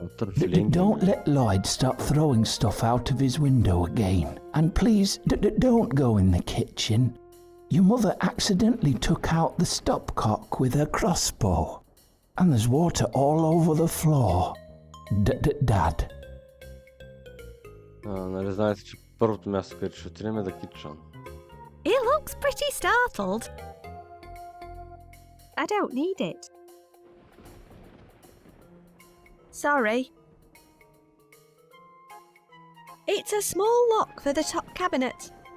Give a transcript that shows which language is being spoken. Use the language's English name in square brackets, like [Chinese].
[English] Don't let Lloyd start throwing stuff out of his window again. And please, don't go in the kitchen. Your mother accidentally took out the stopcock with her crossbow. And there's water all over the floor. Dad. [Bulgarian] Нали знаете, че първото място, където ще отидем е да kitchen. [English] He looks pretty startled. I don't need it. Sorry. It's a small lock for the top cabinet.